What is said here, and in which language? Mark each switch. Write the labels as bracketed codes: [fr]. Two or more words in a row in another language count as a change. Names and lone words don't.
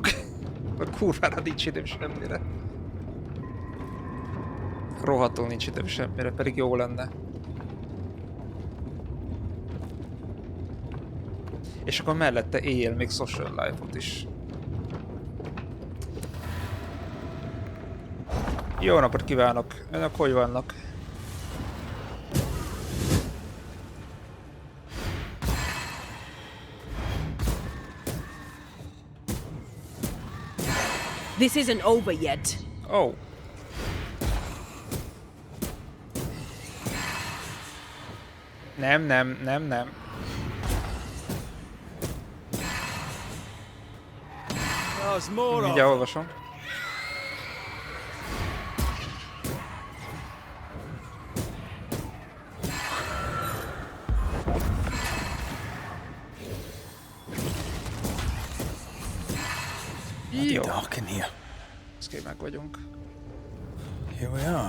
[hu] Kurvára nincs időm semmire. Rohadtul nincs időm semmire, pedig jó lenne. És akkor mellette éjjel még [en] social life-ot [hu] is. Jó napot kívánok! Önök hogy vannak? [en] This isn't over yet. [hu] Oh. Nem. Mindjárt olvasom. Jó. [en] Dark in here. [hu] Ezt meg vagyunk. [en] Here we are.